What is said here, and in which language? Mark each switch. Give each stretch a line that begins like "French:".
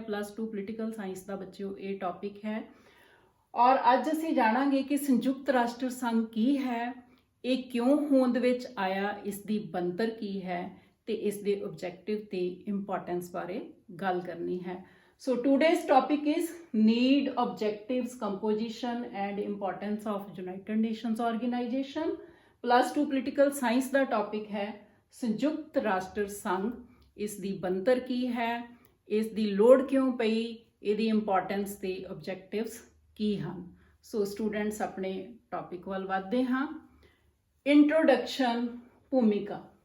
Punjabi: +2 political science ਦਾ ਬੱਚਿਓ ਇਹ topic ਹੈ। ਔਰ ਅੱਜ ਅਸੀਂ ਜਾਣਾਂਗੇ ਕਿ ਸੰਯੁਕਤ ਰਾਸ਼ਟਰ ਸੰਘ ਕੀ ਹੈ, ਇਹ ਕਿਉਂ ਹੋਂਦ ਵਿੱਚ ਆਇਆ, ਇਸ ਦੀ ਬਣਤਰ ਕੀ ਹੈ ਤੇ ਇਸ ਦੇ ਆਬਜੈਕਟਿਵ ਤੇ ਇੰਪੋਰਟੈਂਸ ਬਾਰੇ ਗੱਲ ਕਰਨੀ ਹੈ।
English: So today's topic is need, objectives, composition and importance of United Nations Organization।
Punjabi: +2 political science ਦਾ topic ਹੈ ਸੰਯੁਕਤ ਰਾਸ਼ਟਰ ਸੰਘ। ਇਸ ਦੀ ਬਣਤਰ ਕੀ ਹੈ, ਇਸ ਦੀ ਲੋੜ ਕਿਉਂ ਪਈ, ਇਹਦੀ ਇੰਪੋਰਟੈਂਸ ਤੇ ਆਬਜੈਕਟਿਵਸ ਕੀ ਹਨ। ਸੋ ਸਟੂਡੈਂਟਸ, ਆਪਣੇ ਟੌਪਿਕ ਵੱਲ ਵਧਦੇ ਹਾਂ। ਇੰਟਰੋਡਕਸ਼ਨ, ਭੂਮਿਕਾ।